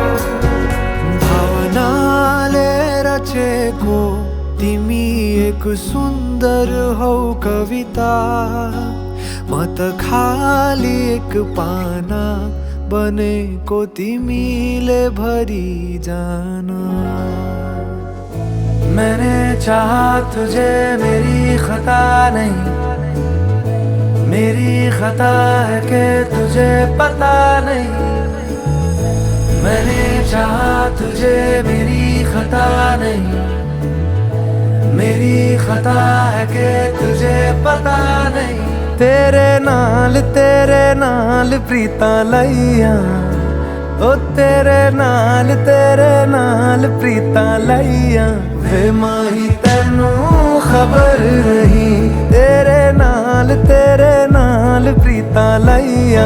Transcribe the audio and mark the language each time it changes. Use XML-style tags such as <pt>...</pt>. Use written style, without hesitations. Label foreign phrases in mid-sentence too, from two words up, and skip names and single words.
<ne>भावनाले रचेको तिमी एक सुन्दर हौ कविता। म त खाली एक पाना बनेको तिमीले भरि जान।</ne> <hi>मैंने चाहा तुझे मेरी खता नहीं, मेरी खता है कि तुझे पता नहीं। मैंने चाहा तुझे मेरी खता नहीं, मेरी खता है कि तुझे पता नहीं।</hi> <pa>ਤੇਰੇ ਨਾਲ ਪ੍ਰੀਤਾਂ ਲਾਈਆਂ, ਓ ਤੇਰੇ ਨਾਲ ਪ੍ਰੀਤਾਂ ਲਾਈਆਂ। ਵੇ ਮਾਹੀ ਤੈਨੂੰ ਖ਼ਬਰ ਨਹੀਂ, ਤੇਰੇ ਨਾਲ ਪ੍ਰੀਤਾਂ ਲਾਈਆਂ।</pa>